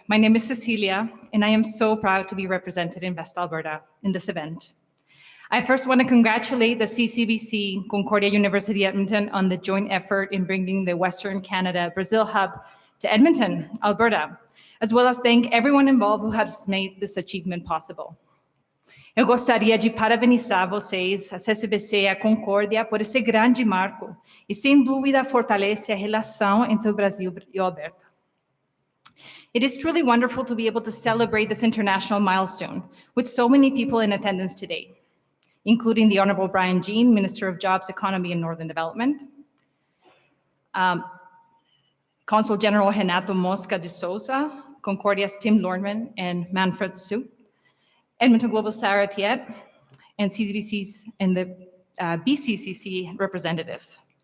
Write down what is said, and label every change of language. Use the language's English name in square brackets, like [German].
[English] My name is Cecilia, and I am so proud to be represented in Invest Alberta in this event. I first want to congratulate the CCBC, Concordia University Edmonton on the joint effort in bringing the Western Canada Brazil Hub to Edmonton, Alberta, as well as thank everyone involved who has made this achievement possible. [Portuguese] Eu gostaria de parabenizar vocês, a CCBC e a Concordia, por esse grande marco e, sem dúvida, fortalece a relação entre o Brasil e o Alberta. [English] It is truly wonderful to be able to celebrate this international milestone with so many people in attendance today, including the Honorable Brian Jean, Minister of Jobs, Economy and Northern Development, Consul General Renato Mosca de Souza, Concordia's Tim Lorman and Manfred Su, Edmonton Global Sarah Tiet, and CCBC's and the BCCC representatives.